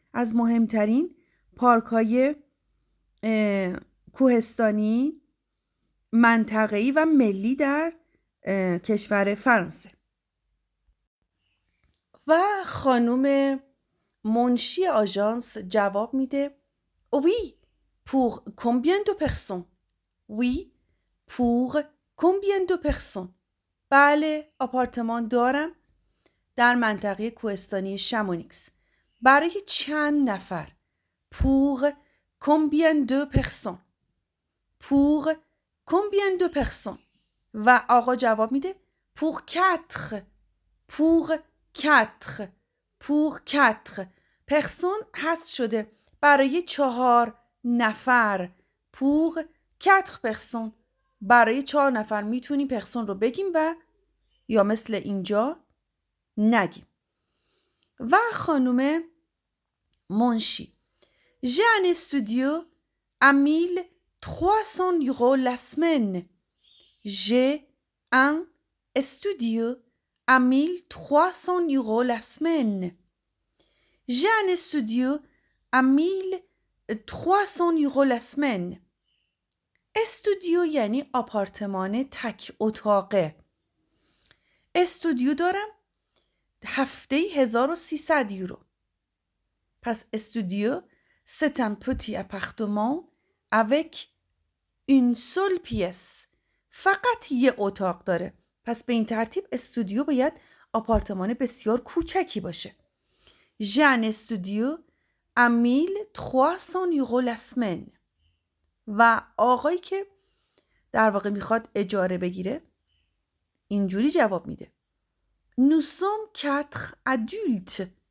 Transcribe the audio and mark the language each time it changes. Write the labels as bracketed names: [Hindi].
[Persian] از مهمترین پارک های کوهستانی منطقه‌ای و ملی در کشور فرانسه. و خانم منشی آژانس جواب میده [French] Oui, pour combien de personnes? Oui, pour combien de personnes? [Persian] بله، آپارتمان دارم در منطقه کوهستانی شامونیکس. برای چند نفر؟ [French] Pour combien de personnes? Pour combien de personnes? [Persian] و آقا جواب میده [French] pour 4. pour 4. pour 4. [Persian] personne حذف شده برای 4 نفر. [French] pour 4 personnes. [Persian] برای 4 نفر میتونیم پرسون رو بگیم و یا مثل اینجا نگیم. و خانم منشی [French] J'ai un studio à 1300 € la semaine. J'ai un studio à 1300 € la semaine. J'ai un studio à 1300 € la semaine. [Persian] استودیو یعنی آپارتمان تک اتاقه. استودیو دارم هفته 1300 یورو. [French] پس استودیو c'est un petit appartement avec une seule pièce. [Persian] فقط یه اتاق داره. پس به این ترتیب استودیو باید آپارتمان بسیار کوچکی باشه. [French] J'ai un studio à 1300 € la semaine. [Persian] و آقایی که در واقع میخواد اجاره بگیره اینجوری جواب میده [French] Nous sommes 4 adultes.